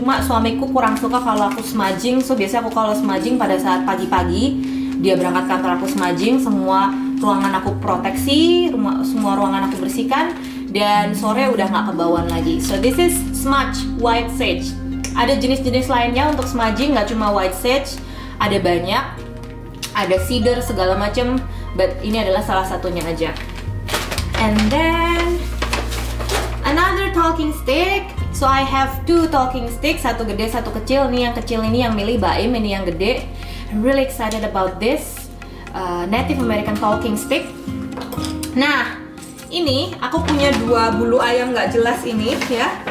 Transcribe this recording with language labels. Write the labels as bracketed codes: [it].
[id] Cuma suamiku kurang suka kalau aku smudging, so biasanya aku kalau smudging pada saat pagi-pagi dia berangkat kantor, aku smudging, semua ruangan aku proteksi, semua ruangan aku bersihkan, dan sore udah nggak kebauan lagi. [en] So this is smudge white sage. [id] Ada jenis-jenis lainnya untuk smudging, nggak cuma white sage, ada banyak, ada cedar segala macam, but ini adalah salah satunya aja. [en] And then another talking stick. So I have two talking sticks, [id] satu gede satu kecil. Nih yang kecil ini yang milih Baim, ini yang gede. [en] I'm really excited about this Native American talking stick. [id] Nah, ini aku punya dua bulu ayam nggak jelas ini ya.